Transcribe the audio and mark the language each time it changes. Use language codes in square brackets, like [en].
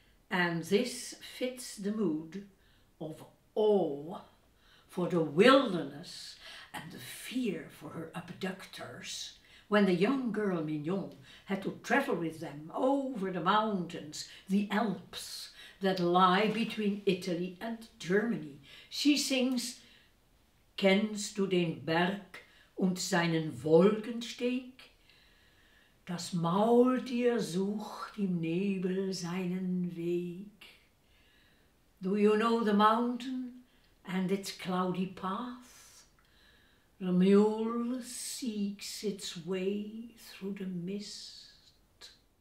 [en] and this fits the mood of awe for the wilderness and the fear for her abductors when the young girl Mignon had to travel with them over the mountains, the Alps that lie between Italy and Germany. [de] She sings, Kennst du den Berg und seinen Wolkensteg? Das Maultier sucht im Nebel seinen Weg. [en] Do you know the mountain and its cloudy path? The mule seeks its way through the mist.